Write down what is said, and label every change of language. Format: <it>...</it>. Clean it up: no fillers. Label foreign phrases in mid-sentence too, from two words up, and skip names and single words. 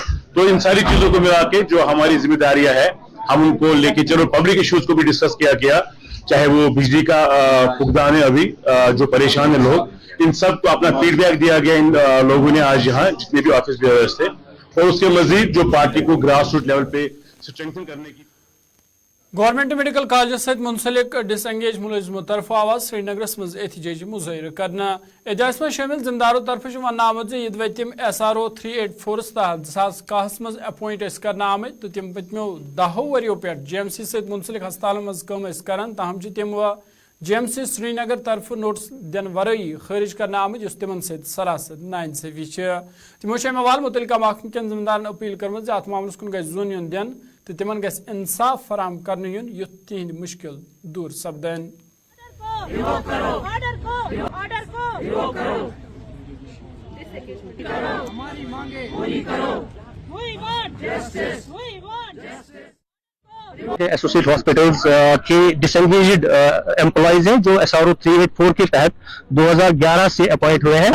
<hi>तो इन सारी चीजों को मिला के जो हमारी जिम्मेदारियां है हम उनको लेके चलो,</hi> <en>public issues</en> <hi>को भी डिस्कस किया गया, चाहे वो बिजली का फुकदान है, अभी जो परेशान है लोग, इन सब को अपना फीडबैक दिया गया इन लोगों ने आज यहाँ जितने भी</hi> <en>office bearers</en> <hi>थे। और उसके मजीद जो पार्टी को</hi> <en>grass root level</en> <hi>पे स्ट्रेंथन करने की</hi> <ks>गवर्नमेंट मेडिकल कॉलेज सहित मुंसलिक डिसएंगेज मुलजिमों तरफ आवाज श्रीनगर मज एहतजाजी मुजाहिर करना। एहतजाज में शामिल जिम्मेदारों तरफ वन आमद यद वे तम SRO 384 तहत 2010 मज अपॉइंट करना आमद तो तम पत्मो 10 वरियों पे GMC सहित मुंसलिक हस्पताल मज काम करान, ताहम तम GMC श्रीनगर तरफ नोटिस दिन वरई खारिज करना आमत जिस तिमन सत सरासत नाइंसाफी तमो अमवाल मुतलका महकमे कन जिम्मेदारन अपील कर्म अत मामलस कुन गि जोन युन दिन तो तिमन गि इंसाफ फराम कर युन युथ तिहंद मुश्किल दूर सपदन।</ks> <en>associate hospitals</en> <hi>के</hi> <en>disengaged employees</en> <hi>हैं जो SRO 384 के तहत 2011 से अपॉइंट हुए हैं।</hi>